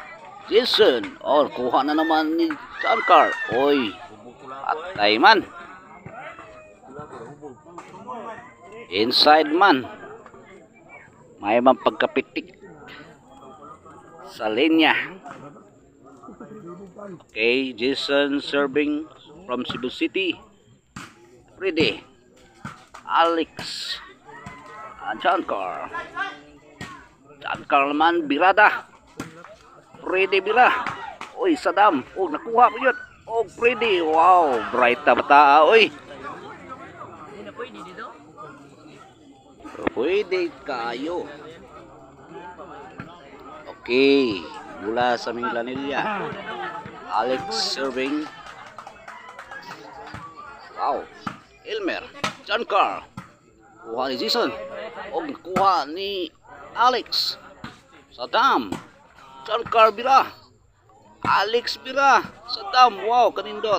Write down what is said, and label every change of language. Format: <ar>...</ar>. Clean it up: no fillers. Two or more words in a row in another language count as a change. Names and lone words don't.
<tl>Jason, kuha na naman ni Jankar.</tl> <ceb>Oy, atay man. Inside man.</ceb> <tl>May mang pagkapitik sa linya.</tl> <en>Okay, Jason serving from Cebu City.</en> <ceb>Pride, Alex, Jankar naman, birada.</ceb> <tl>Pride bira. Oy, Saddam. Nakuha mo yun. Pride. Wow, bright na bata. Oy. Pwede kayo. Okay, mula sa Minglanilla.</tl> <en>Alex serving. Wow, Elmer, Jankar.</en> <ceb>Kuha ni Jason. Kuha ni Alex. Saddam. Jankar bira. Alex bira. Saddam. Wow, kanindot.</ceb>